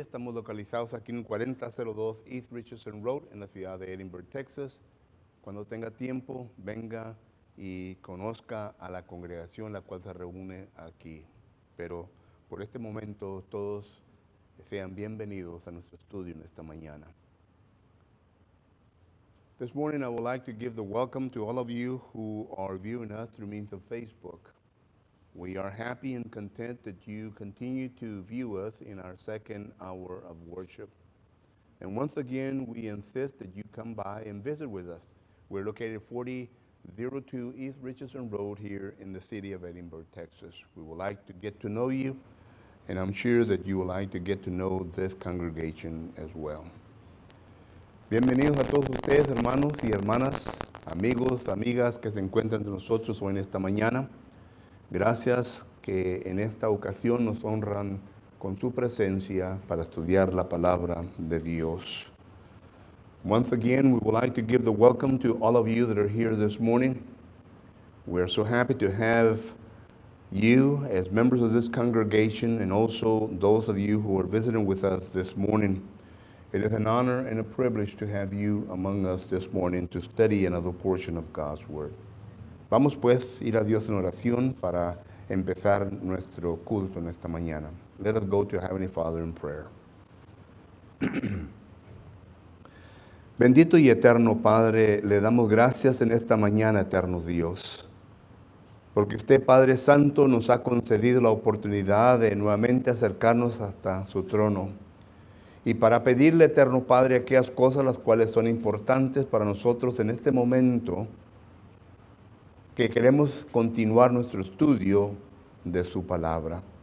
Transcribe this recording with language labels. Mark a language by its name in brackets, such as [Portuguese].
[Spanish] Estamos localizados aquí en 4002 East Richardson Road en la ciudad de Edinburgh, Texas. Cuando tenga tiempo, venga y conozca a la congregación la cual se reúne aquí. Pero por este momento todos sean bienvenidos a nuestro estudio en esta mañana. [English] This morning I would like to give the welcome to all of you who are viewing us through means of Facebook. We are happy and content that you continue to view us in our second hour of worship. And once again, we insist that you come by and visit with us. We're located at 4002 East Richardson Road here in the city of Edinburgh, Texas. We would like to get to know you, and I'm sure that you would like to get to know this congregation as well. [Spanish] Bienvenidos a todos ustedes, hermanos y hermanas, amigos, amigas que se encuentran entre nosotros hoy en esta mañana. Gracias que en esta ocasión nos honran con su presencia para estudiar la palabra de Dios. [English] Once again, we would like to give the welcome to all of you that are here this morning. We are so happy to have you as members of this congregation and also those of you who are visiting with us this morning. It is an honor and a privilege to have you among us this morning to study another portion of God's Word. [Spanish] Vamos pues a ir a Dios en oración para empezar nuestro culto en esta mañana. [English] Let us go to Heavenly Father in prayer. [Spanish] Bendito y eterno Padre, le damos gracias en esta mañana, eterno Dios, porque usted, Padre Santo, nos ha concedido la oportunidad de nuevamente acercarnos hasta su trono y para pedirle, eterno Padre, aquellas cosas las cuales son importantes para nosotros en este momento, que queremos continuar nuestro estudio de su palabra.